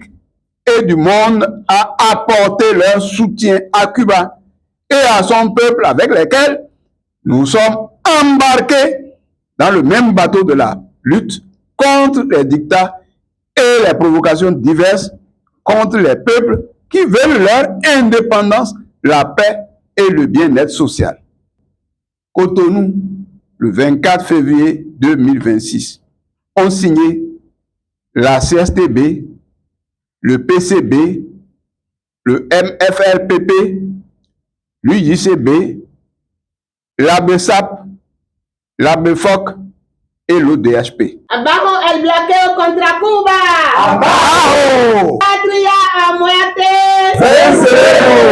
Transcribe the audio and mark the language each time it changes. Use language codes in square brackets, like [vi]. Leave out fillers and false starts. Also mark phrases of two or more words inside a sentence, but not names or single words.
[fr] et du monde à apporter leur soutien à Cuba et à son peuple avec lesquels nous sommes embarqués dans le même bateau de la lutte contre les dictats et les provocations diverses contre les peuples qui veulent leur indépendance, la paix et le bien-être social. Cotonou, le 24 février 2026, ont signé la CSTB, le PCB, le MFLPP, l'UJCB, l'ABSAP, l'ABFOC et l'ODHP. [es] Abajo el bloqueo contra Cuba. Abajo! Patria a muerte. Venceremos.